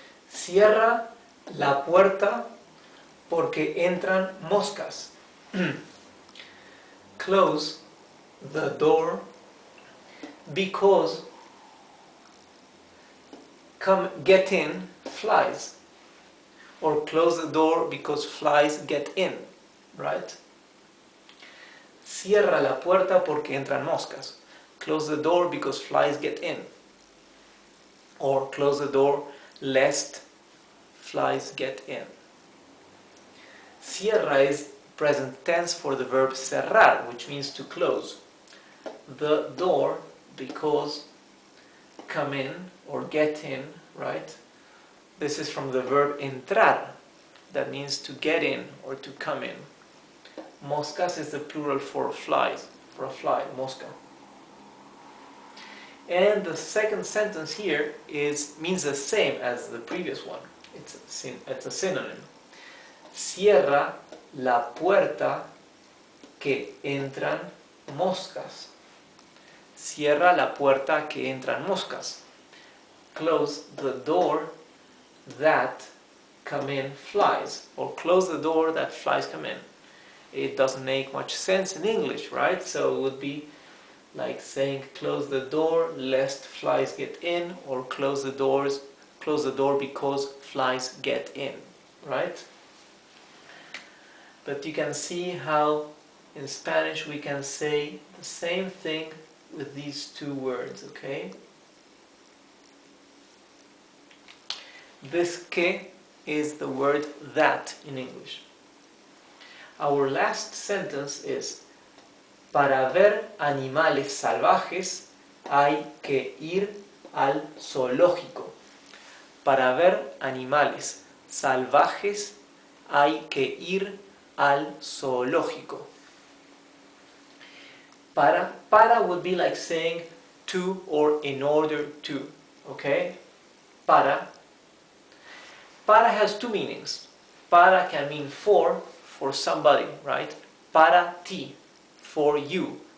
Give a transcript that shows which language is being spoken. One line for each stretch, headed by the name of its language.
Spanish: Cierra la puerta porque entran moscas.
English: Close the door because get in flies. Or close the door because flies get in, right?
Spanish: Cierra la puerta porque entran moscas.
English: Close the door because flies get in. Or close the door lest flies get in. Cierra is present tense for the verb cerrar, which means to close the door because come in or get in, right? This is from the verb entrar, that means to get in or to come in. Moscas is the plural for flies, for a fly, mosca. And the second sentence here means the same as the previous one. It's a synonym.
Spanish: Cierra la puerta que entran moscas. Cierra la puerta que entran moscas.
English: Close the door that come in flies. Or close the door that flies come in. It doesn't make much sense in English, right? So it would be like saying close the door lest flies get in, or close the door because flies get in, right? But you can see how in Spanish we can say the same thing with these two words, okay? This que is the word that in English. Our last sentence is:
Spanish: para ver animales salvajes hay que ir al zoológico. Para ver animales salvajes hay que ir al zoológico.
English: Para would be like saying to or in order to, okay? Para has two meanings. Para can mean for somebody, right?
Spanish: Para ti,
English: for you.